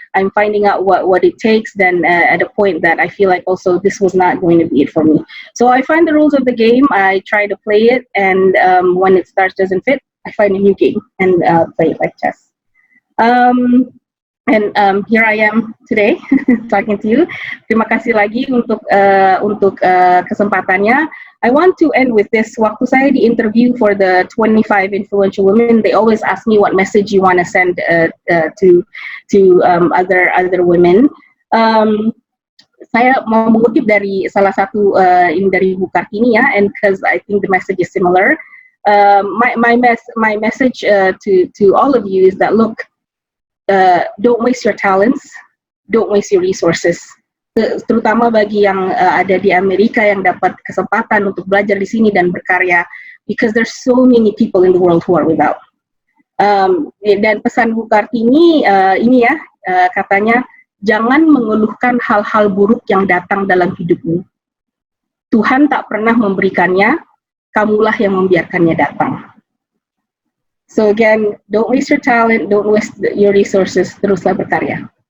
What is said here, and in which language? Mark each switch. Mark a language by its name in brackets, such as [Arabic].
[English] I'm finding out what it takes. Then at a point that I feel like also this was not going to be it for me. So I find the rules of the game. I try to play it, and when it doesn't fit, I find a new game and play it like chess. And here I am today talking to you. [Indonesian] Terima kasih lagi untuk kesempatannya. [English] I want to end with this. [Indonesian] Waktu saya di [English] interview for the 25 influential women, they always ask me what message you want to send to other women. [Indonesian] Saya mau mengutip dari salah satu ini dari Bu Kartini ya, [English] and because I think the message is similar. My message to all of you is that, look, don't waste your talents, don't waste your resources. [Indonesian] Terutama bagi yang ada di Amerika yang dapat kesempatan untuk belajar di sini dan berkarya, [English] because there's so many people in the world who are without. [Indonesian] Dan pesan Bu Kartini ini ya, katanya jangan mengeluhkan hal-hal buruk yang datang dalam hidupmu. Tuhan tak pernah memberikannya, kamulah yang membiarkannya datang. [English] So again, don't waste your talent, don't waste your resources, [Indonesian] teruslah berkarya.